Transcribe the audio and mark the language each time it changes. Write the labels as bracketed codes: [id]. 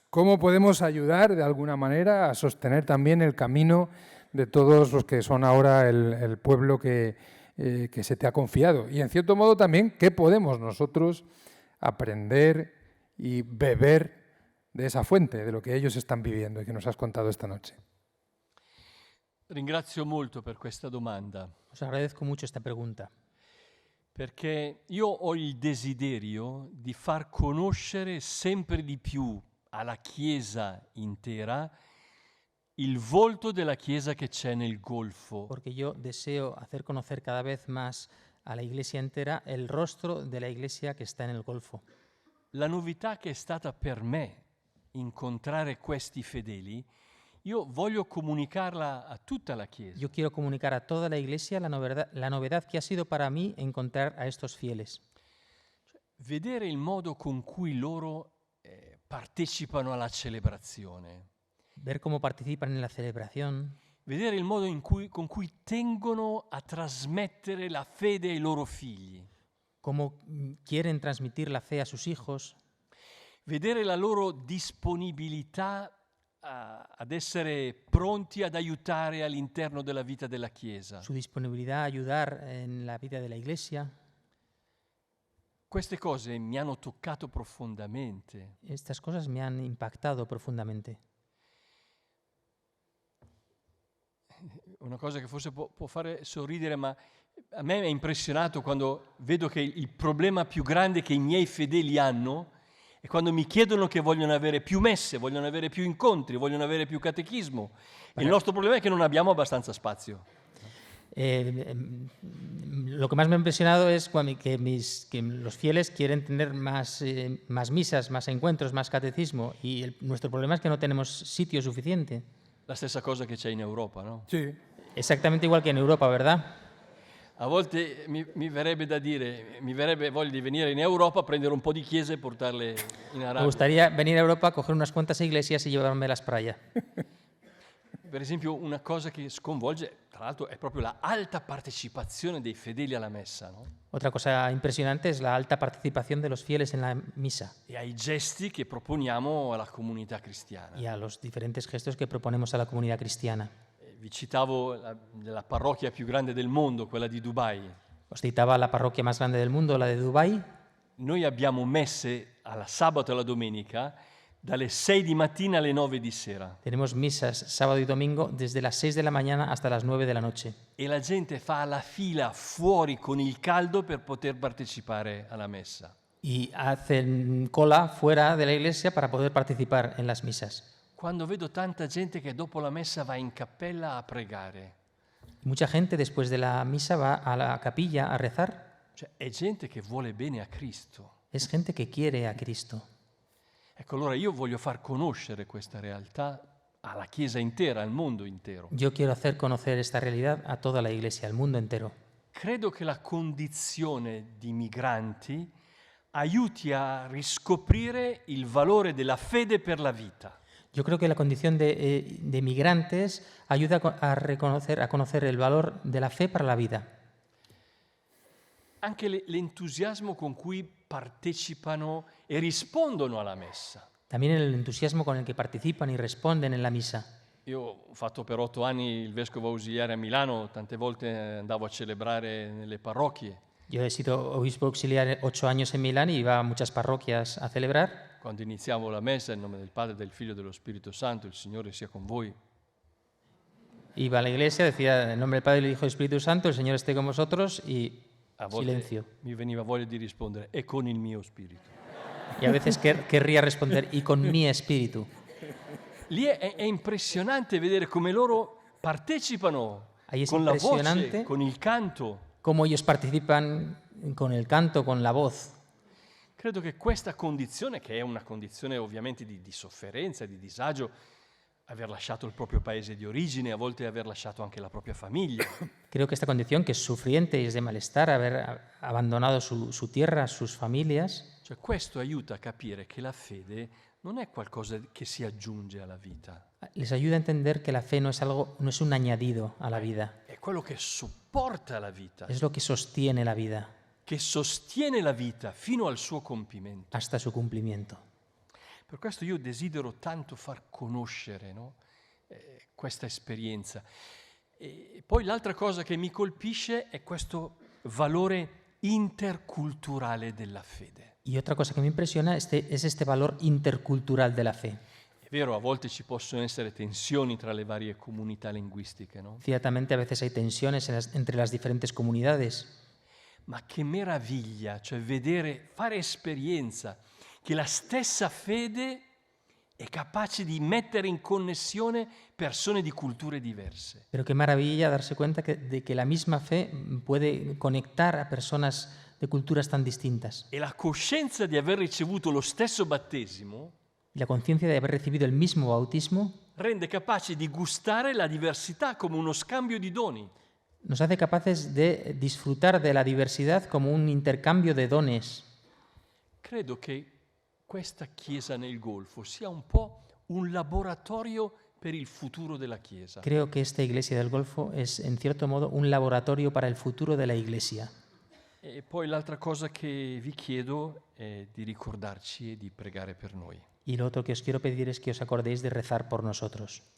[es] ¿Cómo podemos ayudar de alguna manera a sostener también el camino de todos los que son ahora el pueblo que se te ha confiado? Y en cierto modo también, ¿qué podemos nosotros aprender y beber de esa fuente, de lo que ellos están viviendo y que nos has contado esta noche? [it] Ringrazio molto per questa domanda, [es] Os agradezco mucho esta pregunta, [it] perché io ho il desiderio di far conoscere sempre di più alla Chiesa intera il volto della Chiesa che c'è nel Golfo. [es] porque yo deseo hacer conocer cada vez más a la iglesia entera el rostro de la iglesia que está en el Golfo. [it] La novità che è stata per me incontrare questi fedeli, io voglio comunicarla a tutta la Chiesa. [es] Yo quiero comunicar a toda la iglesia la novedad que ha sido para mí encontrar a estos fieles. [it] Vedere il modo con cui loro partecipano alla celebrazione. [es] Ver cómo participan en la celebración, [it] Vedere il modo con cui tengono a trasmettere la fede ai loro figli. [es] cómo quieren transmitir la fe a sus hijos, [it] Vedere la loro disponibilità ad essere pronti ad aiutare all'interno della vita della Chiesa. [es] su disponibilidad a ayudar en la vida de la iglesia. [it] Queste cose mi hanno toccato profondamente. [es] Estas cosas me han impactado profundamente. [it] Una cosa che forse può fare sorridere, ma a me è impressionato quando vedo che il problema più grande che i miei fedeli hanno è quando mi chiedono che vogliono avere più messe, vogliono avere più incontri, vogliono avere più catechismo. E il nostro problema è che non abbiamo abbastanza spazio. [es] Lo que más me ha impresionado es que los fieles quieren tener más misas, más encuentros, más catecismo, y nuestro problema es que no tenemos sitio suficiente. [it] La stessa cosa che c'è in Europa, no? [es] Sí. Exactamente igual que en Europa, ¿verdad? [it] A volte mi verrebbe da dire, mi verrebbe voglia di venire in Europa, prendere un po' di chiese e portarle in [es] Me [it] Arabia. [es] gustaría venir a Europa, coger unas cuantas iglesias y llevármelas para allá. [it] Per esempio, una cosa che sconvolge, tra l'altro, è proprio la alta partecipazione dei fedeli alla messa, no? [es] Otra cosa impresionante es la alta participación de los fieles en la misa [it] E ai gesti che proponiamo alla comunità cristiana. [es] y a los diferentes gestos que proponemos a la comunidad cristiana. [it] Vi citavo la parrocchia più grande del mondo, quella di Dubai. [es] Os citaba la parroquia más grande del mundo, la de Dubái. [it] noi abbiamo messe alla sabato e alla domenica dalle 6 di mattina alle 9 di sera. [es] Tenemos misas sábado y domingo desde las 6 de la mañana hasta las 9 de la noche. [it] E la gente fa la fila fuori con il caldo per poter partecipare alla messa. [es] Y hacen cola fuera de la iglesia para poder participar en las misas. [it] Quando vedo tanta gente che dopo la messa va in cappella a pregare, [es] Mucha gente después de la misa va a la capilla a rezar. [it] cioè è gente che vuole bene a Cristo. [es] Es gente que quiere a Cristo. [it] Ecco, allora io voglio far conoscere questa realtà alla Chiesa intera, al mondo intero. [es] Yo quiero hacer conocer esta realidad a toda la iglesia, al mundo entero. [it] Credo che la condizione di migranti aiuti a riscoprire il valore della fede per la vita. [es] Yo creo que la condición de migrantes ayuda a conocer el valor de la fe para la vida. [it] Anche l'entusiasmo con cui partecipano e rispondono alla messa. [es] También el entusiasmo con el que participan y responden en la misa. [it] Io ho fatto per 8 anni il vescovo ausiliare a Milano, tante volte andavo a celebrare nelle parrocchie. [es] Yo he sido obispo auxiliar 8 años en Milán y iba a muchas parroquias a celebrar. [it] Quando iniziamo la messa, in nome del Padre, del Figlio e dello Spirito Santo, il Signore sia con voi. [es] Iba a la iglesia, decía en nombre del Padre, del Hijo y del Espíritu Santo, el Señor esté con vosotros y [it] A volte [es] silencio. [it] mi veniva voglia di rispondere, e con il mio spirito. [es] Y a veces querría responder, y con mi espíritu. [it] Lì è impressionante vedere come loro partecipano [es] Ahí es [it] con la voce, [es] impresionante [it] con il canto. [es] Cómo ellos participan con el canto, con la voz. [it] Credo che questa condizione, che è una condizione ovviamente di sofferenza, di disagio, aver lasciato il proprio paese di origine, a volte aver lasciato anche la propria famiglia, [es] Creo que esta condición, que es sufriente y es de malestar, haber abandonado su tierra, sus familias, [it] cioè questo aiuta a capire che la fede non è qualcosa che si aggiunge alla vita, [es] les ayuda a entender que la fe no es un añadido a la vida, [it] è quello che sopporta la vita, [es] es lo que sostiene la vida [it] che sostiene la vita fino al suo compimento. [es] hasta su cumplimiento. [it] Per questo io desidero tanto far conoscere, no, questa esperienza. E poi l'altra cosa che mi colpisce è questo valore interculturale della fede. [es] Y otra cosa que me impresiona es este valor intercultural de la fe. [it] È vero, a volte ci possono essere tensioni tra le varie comunità linguistiche, no? [es] Ciertamente a veces hay tensiones entre las diferentes comunidades, [it] Ma che meraviglia, cioè vedere, fare esperienza che la stessa fede è capace di mettere in connessione persone di culture diverse. [es] pero qué maravilla darse cuenta de que la misma fe puede conectar a personas de culturas tan distintas. [it] E la coscienza di aver ricevuto lo stesso battesimo [es] Y la conciencia de haber recibido el mismo bautismo [it] rende capaci di gustare la diversità come uno scambio di doni. [es] nos hace capaces de disfrutar de la diversidad como un intercambio de dones. [it] Credo che questa Chiesa nel Golfo sia un po' un laboratorio per il futuro della Chiesa. [es] Creo que esta iglesia del Golfo es, en cierto modo, un laboratorio para el futuro de la iglesia. [it] E poi l'altra cosa che vi chiedo è di ricordarci e di pregare per noi. [es] Y lo otro que os quiero pedir es que os acordéis de rezar por nosotros.